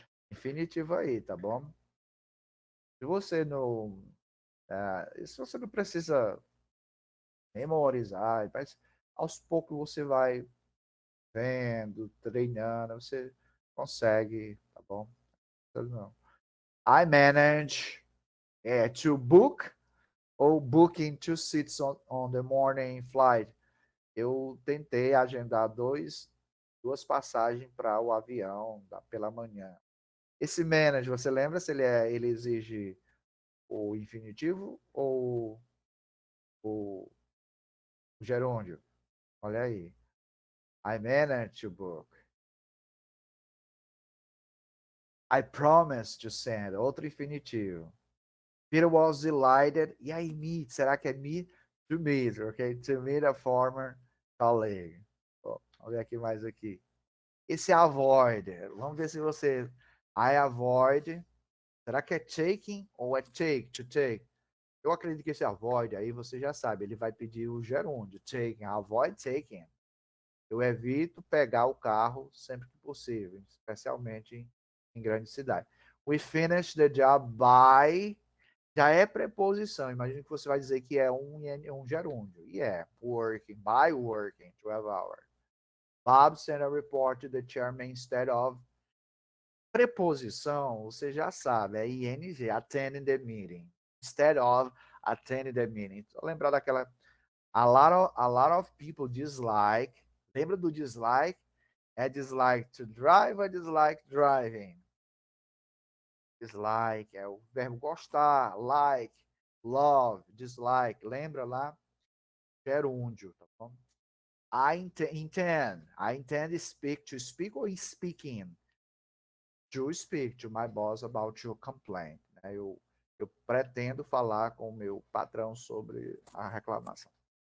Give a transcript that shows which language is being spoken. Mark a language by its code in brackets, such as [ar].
[pt] Infinitivo aí, tá bom? Se você não. Se você não precisa memorizar, mas aos poucos você vai vendo, treinando, você consegue, tá bom? Não. [en] I manage to book ou booking two seats on the morning flight. [pt] Eu tentei agendar duas passagens para o avião pela manhã. Esse manage, você lembra se ele exige o infinitivo ou o gerúndio? Olha aí. [en] I managed to book. I promised to send. [pt] Outro infinitivo. [en] Peter was delighted. [pt] E aí, [en] meet? [pt] Será que é [en] meet? To meet, ok? To meet a former colleague. [pt] Bom, vamos ver aqui mais aqui. Esse avoid. Vamos ver se você... [en] I avoid. [pt] Será que é [en] taking ou é take? To take. [pt] Eu acredito que esse avoid aí você já sabe. Ele vai pedir o gerúndio. Taking. [en] Avoid taking. [pt] Eu evito pegar o carro sempre que possível, especialmente em grande cidade. [en] We finish the job by. [pt] Já é preposição. Imagina que você vai dizer que é um gerúndio. [en] E é working, by working 12 hours. Bob sent a report to the chairman instead of. [pt] Preposição, você já sabe, é ing, attending the meeting. [en] Instead of attending the meeting. [pt] Tô lembrar daquela. [en] A lot of people dislike. [pt] Lembra do dislike? É [en] dislike to drive [pt] ou [en] dislike driving? [pt] Dislike é o verbo gostar, like, love, dislike. Lembra lá? Gerúndio, tá bom? [en] I intend. I intend to speak or speaking. To speak to my boss about your complaint. [pt] Né? Eu pretendo falar com o meu patrão sobre a reclamação.